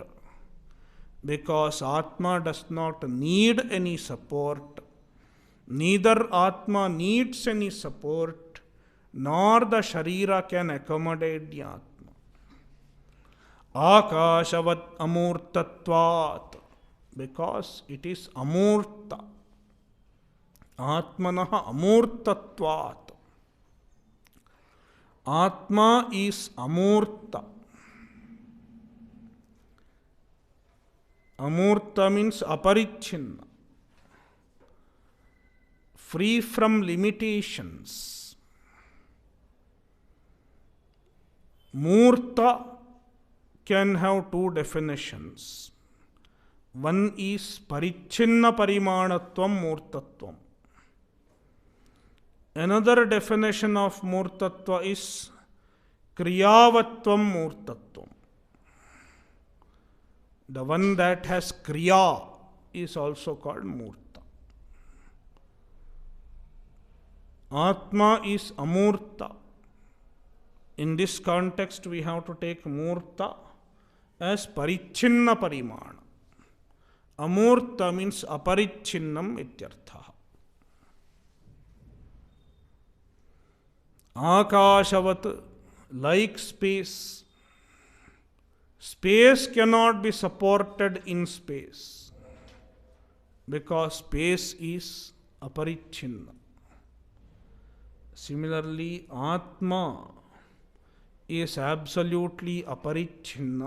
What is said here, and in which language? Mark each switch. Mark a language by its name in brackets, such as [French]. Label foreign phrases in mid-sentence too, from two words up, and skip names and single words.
[English] Because Atma does not need any support. Neither Atma needs any support, nor the Sharira can accommodate the Atma. [Sanskrit] आकाशवत् अमूर्तत्वात्, [English] because it is amurta. [Sanskrit] आत्मनः अमूर्तत्वात्. [English] Atma is amurta. Amurta means aparichinna, free from limitations. Murta can have two definitions. One is [Sanskrit] परिच्छिन्न परिमाणत्वं मूर्तत्वम्. [English] Another definition of murtatva is [Sanskrit] क्रियावत्त्वं मूर्तत्वम्. [English] The one that has kriya is also called murta. Atma is amurta. In this context, we have to take murta as [Sanskrit] परिच्छिन्न परिमाण. अमूर्त means अपरिच्छिन्नम् इत्यर्थः. [English] Akashavat, like space. Space cannot be supported in space because space is aparichinna. Similarly, Atma is absolutely aparichinna.